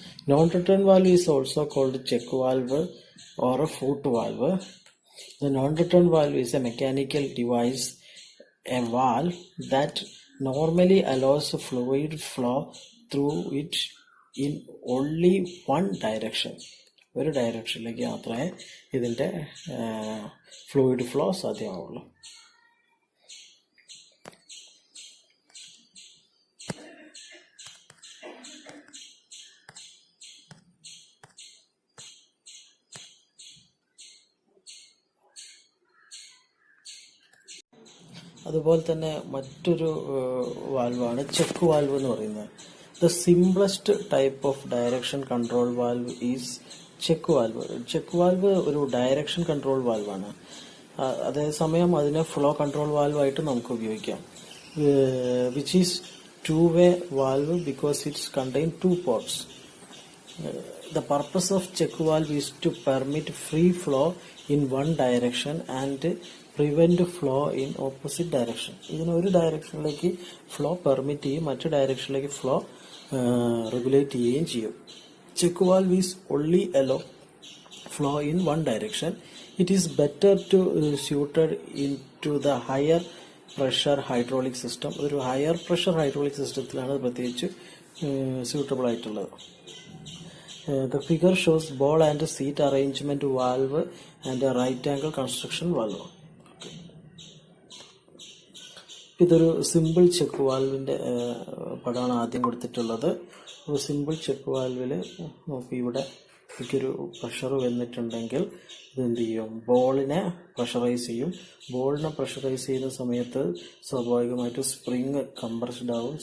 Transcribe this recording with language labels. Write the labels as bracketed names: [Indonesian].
[English] Non-return valve is also called check valve or a foot valve. The non-return valve is a mechanical device, a valve that normally allows fluid flow through it in only one direction. [Malayalam] ഒരു ഡയറക്ഷനിലേക്ക് മാത്രമേ ഇതിൻ്റെ fluid flow സാധ്യമാവുള്ളൂ. അതുപോലെ തന്നെ മറ്റൊരു വാൽവാണ് check valve എന്ന് പറയുന്നത്. [English] The simplest type of direction control valve is check valve. [Malayalam] Check valve ഒരു direction control വാൽവാണ്. അതേസമയം അതിനെ ഫ്ലോ കൺട്രോൾ വാൽവായിട്ട് നമുക്ക് ഉപയോഗിക്കാം. [English] Which is two way valve because it's contain two ports. The purpose of check valve is to permit free flow in one direction and prevent flow in opposite direction. [Malayalam] ഇതിന് ഒരു ഡയറക്ഷനിലേക്ക് flow permit ചെയ്യും, മറ്റു ഡയറക്ഷനിലേക്ക് flow regulate ചെയ്യുകയും ചെയ്യും. [English] Check valve is only allow flow in one direction. It is better to suited in to the higher pressure hydraulic system. [Malayalam] അതൊരു higher pressure hydraulic സിസ്റ്റത്തിലാണ് പ്രത്യേകിച്ച് suitable ആയിട്ടുള്ളത്. [English] The figure shows ball and seat arrangement valve and a right angle construction valve. [Malayalam] ഇതൊരു simple check വാൽവിന്റെ പടമാണ് ആദ്യം കൊടുത്തിട്ടുള്ളത്. ഒരു simple check വാൽവിൽ നോക്കി, ഇവിടെ ഒരു പ്രഷർ വന്നിട്ടുണ്ടെങ്കിൽ ഇതെന്ത് ചെയ്യും? ബോളിനെ പ്രഷറൈസ് ചെയ്യും. ബോളിനെ പ്രഷറൈസ് ചെയ്യുന്ന സമയത്ത് സ്വാഭാവികമായിട്ട് സ്പ്രിങ് കംപ്രസ്ഡ് ആവും.